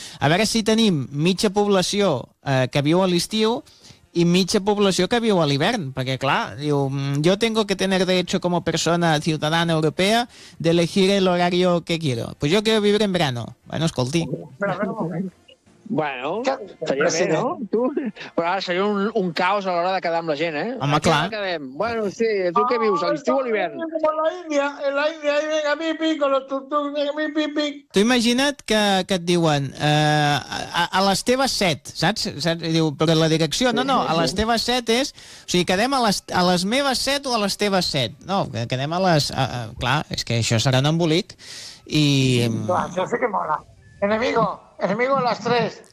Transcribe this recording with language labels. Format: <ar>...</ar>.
<ca>A veure si tenim mitja població que viu a l'estiu i mitja població que viu a l'hivern. Perquè, clar, diu,</ca> <es>yo tengo que tener derecho como persona ciudadana europea de elegir el horario que quiero. Pues yo quiero vivir en verano.</es> <ca>Bueno, escolti. Però, un moment. Bueno, seria bé, no? Tu? Però ara seria un caos a l'hora de quedar amb la gent, eh? Home, clar. Bueno, sí, tu què vius, a l'estiu o a l'hivern?</ca> <es>En la Índia, ahí venga mi pico, los tuk-tuk, venga mi pipi.</es> <ca>Tu imagina't que et diuen a les teves 7, saps? Diu, però la direcció, no, a les teves 7 és... O sigui, quedem a les meves 7 o a les teves 7? No, quedem a les... Clar, és que això serà un embolic i... Clar, això sí que mola.</ca> <es>Enemigo a las 3.</es>